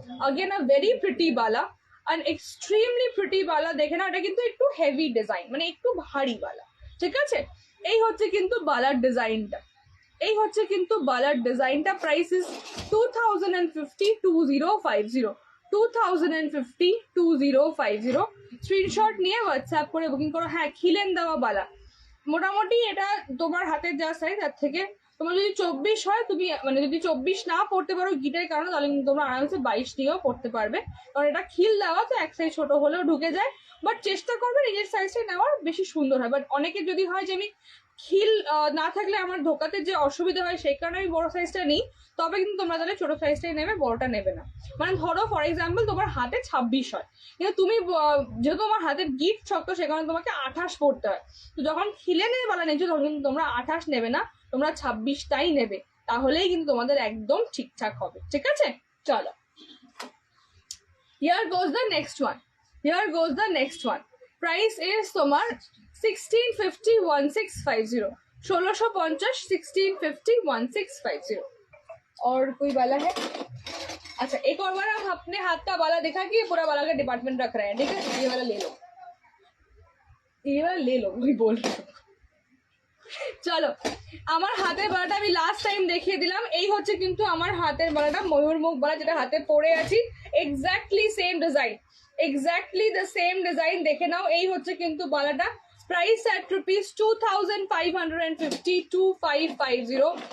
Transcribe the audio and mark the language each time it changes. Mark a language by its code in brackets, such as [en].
[en] Again a very pretty bala, an extremely pretty bala। [bn] দেখে না, এটা কিন্তু একটু হেভি ডিজাইন, মানে একটু ভারী বালা, ঠিক আছে। এই হচ্ছে কিন্তু বালার ডিজাইনটা, এই হচ্ছে কিন্তু বালার ডিজাইনটা। Price is 2050, 2050, 2050, 2050। স্ক্রিনশট নিয়ে হোয়াটসঅ্যাপ করে বুকিং করো। হ্যাঁ, খিলেন দেওয়া বালা, মোটামুটি এটা তোমার হাতের যা সাইজ তার থেকে, তোমার যদি 24 হয়, তুমি মানে যদি 24 না পড়তে পারো গিটের কারণে, তাহলে কিন্তু তোমরা আরামসে 22 নিয়েও পড়তে পারবে, কারণ এটা খিল দেওয়া, তো এক সাইজ ছোট হলেও ঢুকে যায়। বাট চেষ্টা করবে নিজের সাইজটা নেওয়ার, বেশি সুন্দর হয়। বাট অনেকের যদি হয় যে আমি খিল না থাকলে আমার ঢোকাতে যে অসুবিধা হয়, সেই কারণে আমি বড় সাইজটা নিই, তবে কিন্তু তোমরা তাহলে ছোট সাইজটাই নেবে, বড়টা নেবে না। মানে ধরো ফর এক্সাম্পল তোমার হাতে 26 হয়, কিন্তু তুমি যেহেতু তোমার হাতের গিফট শক্ত, সে কারণে তোমাকে 28 পড়তে হয়। তো যখন খিলেনের বালা নিচ্ছ, তখন কিন্তু তোমরা 28 নেবে না, তোমরা 26টাই নেবে, তাহলেই কিন্তু তোমাদের একদম ঠিকঠাক হবে, ঠিক আছে। চলো, [en] Here goes the next one. Here goes the next one. Price is তোমার 1650 1650 1650 1650 1650 [hi] और कोई वाला है? अच्छा एक और बार हम अपने हाथ का वाला देखा कि पूरा वाला का डिपार्टमेंट रख रहे हैं, ठीक है? ये वाला ले लो, ये वाला ले लो, वही बोल रही हूँ। [bn] চলো আমার হাতের বালাটা আমি লাস্ট টাইম দেখিয়ে দিলাম, এই হচ্ছে কিন্তু আমার হাতের বালাটা, ময়ূর মুখ বালা যেটা হাতে পরে আছি, exactly same design, exactly the same design, দেখে নাও। এই হচ্ছে কিন্তু বালাটা, প্রাইস অ্যাট রুপিস 2550 2550।